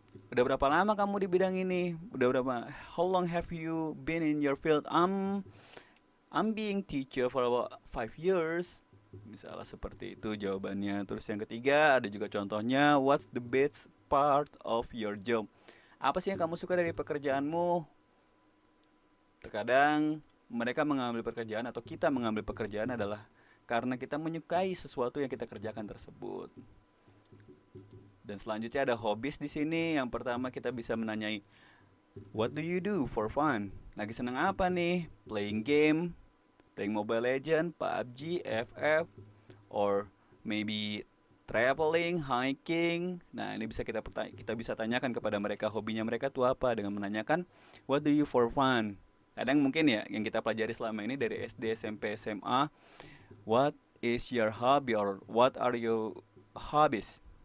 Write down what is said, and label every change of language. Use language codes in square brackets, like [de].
[id] Udah berapa lama kamu di bidang ini? Udah berapa? [en] How long have you been in your field? I'm being teacher for about 5 years. [id] Misalnya seperti itu jawabannya. Terus yang ketiga ada juga contohnya, [en] what's the best part of your job? [id] Apa sih yang kamu suka dari pekerjaanmu? Terkadang mereka mengambil pekerjaan atau kita mengambil pekerjaan adalah karena kita menyukai sesuatu yang kita kerjakan tersebut. Dan selanjutnya ada hobbies di sini. Yang pertama kita bisa menanyai, [en] what do you do for fun? [id] Lagi senang apa nih? [en] Playing game, playing Mobile Legend, PUBG, FF, or maybe traveling, hiking. [id] Nah, ini bisa kita bisa tanyakan kepada mereka hobinya mereka tuh apa dengan menanyakan [en] what do you for fun. [id] Kadang mungkin ya yang kita pelajari selama ini dari SD, SMP, SMA, [en] what is your hobby or what are your hobbies?